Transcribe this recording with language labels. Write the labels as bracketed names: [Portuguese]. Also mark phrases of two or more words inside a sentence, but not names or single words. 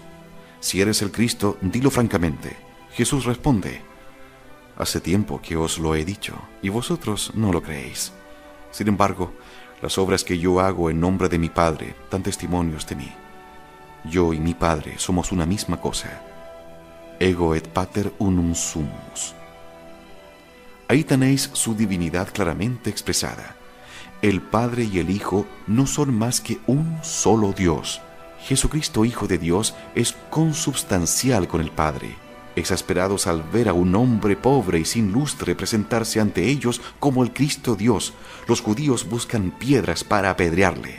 [Spanish] Si eres el Cristo, dilo francamente. Jesús responde: hace tiempo que os lo he dicho, y vosotros no lo creéis. Sin embargo, las obras que yo hago en nombre de mi Padre dan testimonios de mí. Yo y mi Padre somos una misma cosa. [Latin] Ego et pater unum sumus. [Spanish] Ahí tenéis su divinidad claramente expresada. El Padre y el Hijo no son más que un solo Dios. Jesucristo, Hijo de Dios, es consubstancial con el Padre. Exasperados al ver a un hombre pobre y sin lustre presentarse ante ellos como el Cristo Dios, los judíos buscan piedras para apedrearle.